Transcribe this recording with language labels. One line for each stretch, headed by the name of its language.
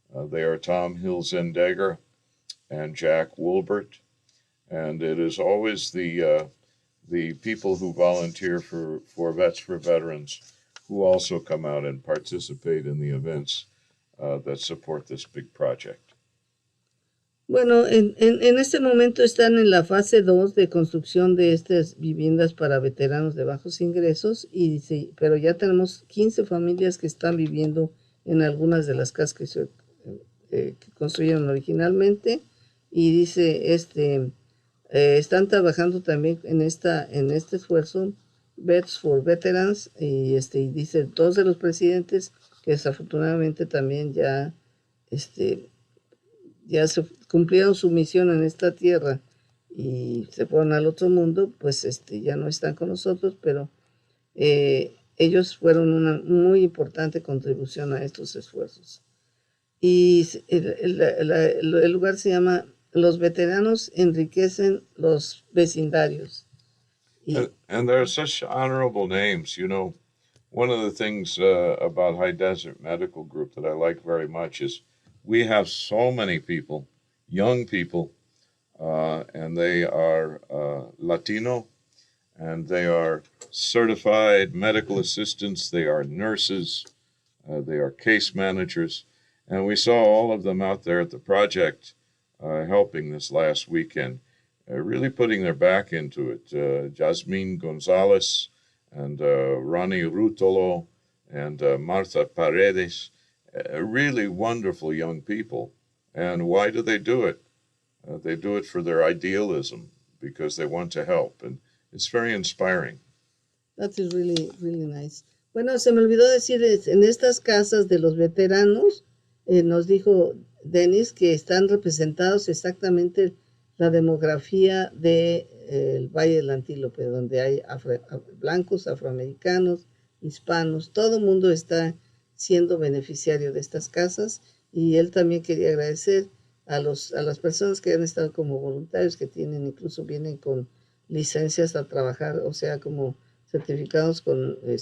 English: They are Tom Hilzendegger and Jack Woolbert. And it is always the people who volunteer for Vets for Veterans who also come out and participate in the events that support this big project.
Spanish: Bueno, en este momento están en la fase 2 de construcción de estas viviendas para veteranos de bajos ingresos, pero ya tenemos 15 familias que están viviendo en algunas de las casas que construyeron originalmente, y dice, están trabajando también en este esfuerzo Vets for Veterans, y dice, dos de los presidentes que desafortunadamente también ya se cumplieron su misión en esta tierra y se fueron al otro mundo, pues ya no están con nosotros, pero ellos fueron una muy importante contribución a estos esfuerzos. Y el lugar se llama Los Veteranos Enriquecen los Vecindarios.
English: And there are such honorable names. You know, one of the things about High Desert Medical Group that I like very much is we have so many people, young people, and they are Latino, and they are certified medical assistants, they are nurses, they are case managers, and we saw all of them out there at the project helping this last weekend, really putting their back into it. Jasmine Gonzalez and Ronnie Rutolo and Martha Paredes, really wonderful young people. And why do? They do it for their idealism, because they want to help, and it's very inspiring. That is really, really nice.
Spanish: Bueno, se me olvidó decir, en estas casas de los veteranos, nos dijo Dennis que están representados exactamente la demografía del Valle del Antílope, donde hay blancos, afroamericanos, hispanos, todo el mundo está siendo beneficiario de estas casas, y él también quería agradecer a las personas que han estado como voluntarios, que incluso vienen con licencias a trabajar, o sea, como certificados con